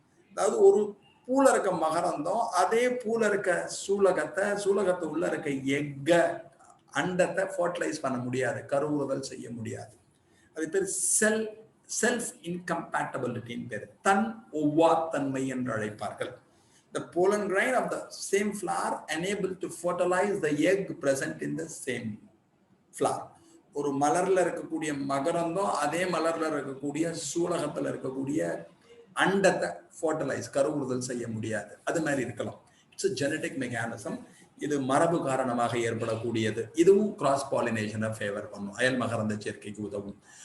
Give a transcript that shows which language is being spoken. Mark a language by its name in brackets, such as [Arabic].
[Tamil] அதாவது ஒரு பூல இருக்க மகரந்தம் அதே பூல இருக்க சூலகத்தை உள்ள இருக்க எக்க அண்டத்தை ஃபர்டிலைஸ் பண்ண முடியாது, கருவுறுதல் செய்ய முடியாது. அது பேர் செல்ஃப் இன்கம்பேட்டபிலிட்டின்னு பேர், தன் ஒவ்வாத்தன்மை என்று அழைப்பார்கள். [English] The pollen grain of the same flower unable to fertilize the egg present in the same flower. [Tamil] ஒரு மலர்ல இருக்கக்கூடிய மகரந்தம் அதே மலர்ல இருக்கக்கூடிய சூலகத்துல இருக்கக்கூடிய அண்டத்தை ஃபர்டிலைஸ் கருவுறுதல் செய்ய முடியாது. அது மாதிரி இருக்கலாம். [English] It's a genetic mechanism. [Tamil] இது மரபு காரணமாக ஏற்படக்கூடியது. இதுவும் கிராஸ் பாலினேஷனை ஃபேவர் பண்ணும், அயல் மகரந்த சேர்க்கைக்கு உதவும்.